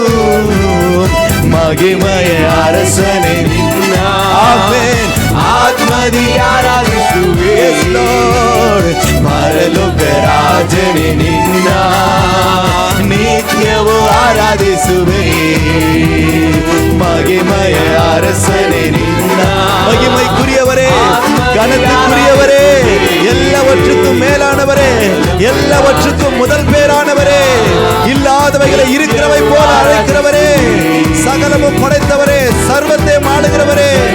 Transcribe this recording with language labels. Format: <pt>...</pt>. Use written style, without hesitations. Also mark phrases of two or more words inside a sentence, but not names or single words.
<kn>ಮಹಿಮೆಯ ಅರಸನೇ ನಿನ್ನ ಆಮೆನ್ ಆತ್ಮದಿ ಆರಾಧಿಸುವೆ ಪರಲೋಕ ರಾಜನೇ ನಿನ್ನ ನಿತ್ಯವೂ ಆರಾಧಿಸುವೆ</kn> <ta>மகிமைய அரசனே நின்ன மகிமைக்குரியவரே கனத்துக்குரியவரே எல்லாவற்றுக்கும் மேலானவரே எல்லாவற்றுக்கும் முதல் பேரானவரே இல்லாதவைகளை இருக்கிறவை போல அழைக்கிறவரே சகலமும் படைத்தவரே சர்வத்தை ஆளுகிறவரே</ta>